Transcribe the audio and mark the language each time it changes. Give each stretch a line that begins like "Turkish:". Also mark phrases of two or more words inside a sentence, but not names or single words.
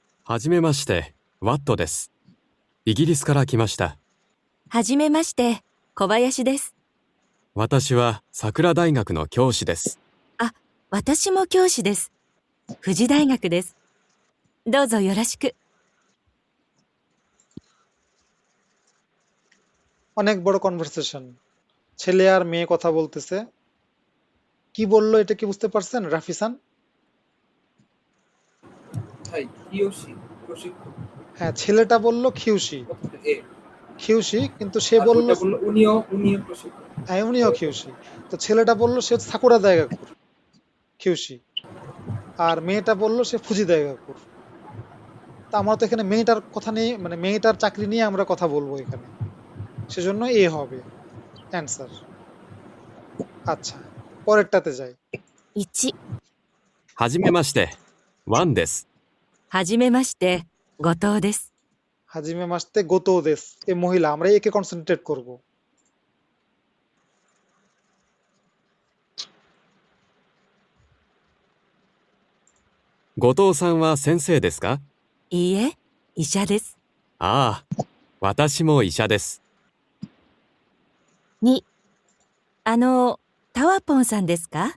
Japanese: はじめまして、ワットです。イギリスから来ました。はじめまして、小林です。私は桜大学の教師です。あ、私も教師です。富士大学です。どうぞよろしく。
Bangla: অনেক বড় কনভারসেশন। ছেলে আর মেয়ে কথা বলতেছে। কি বললো এটা কি বুঝতে পারছেন রাফিসান? ভাই কিয়োশি প্রশিক্ষক, হ্যাঁ, ছেলেটা বলল খিউশি। প্রথমে এ, খিউশি, কিন্তু সে আর বলল ওইটা বললো উনিও প্রশিক্ষক। হ্যাঁ, উনিও খিউশি। তো ছেলেটা বলল সে সাকুরা দাইগাকুর খিউশি, আর মেয়েটা বলল সে ফুজি দাইগাকুর। তা আমরা তো এখানে মেয়েটার কথা নিয়ে, মানে মেয়েটার চাকরি নিয়ে আমরা কথা বলবো এখানে, সেজন্য এ হবে অ্যান্সার। আচ্ছা, পরেরটাতে যাই।
Japanese: 1、はじめまして、ワンです。はじめまして、後藤です。はじめまして 後藤です,
Bangla: এ মহিলা, আমরা একে কনসেন্ট্রেট করব।
Japanese: 後藤さんは先生ですか？いいえ、医者です。ああ、私も医者です。 2、タワポンさんですか？